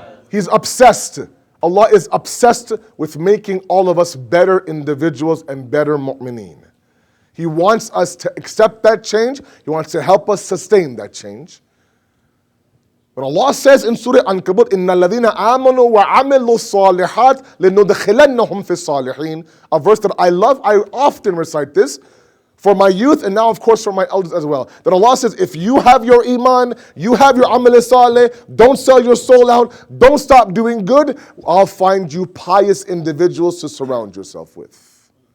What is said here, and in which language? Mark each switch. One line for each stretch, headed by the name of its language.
English: He's obsessed. Allah is obsessed with making all of us better individuals and better mu'mineen. He wants us to accept that change. He wants to help us sustain that change. When Allah says in Surah Ankabut,
Arabic: إِنَّ الَّذِينَ آمَنُوا وَعَمِلُوا الصَّالِحَاتِ لِنُدْخِلَنَّهُمْ فِي الصَّالِحِينَ.
English: A verse that I love, I often recite this for my youth and now of course for my elders as well. That Allah says, if you have your iman, you have your amal saleh, don't sell your soul out, don't stop doing good, I'll find you pious individuals to surround yourself with.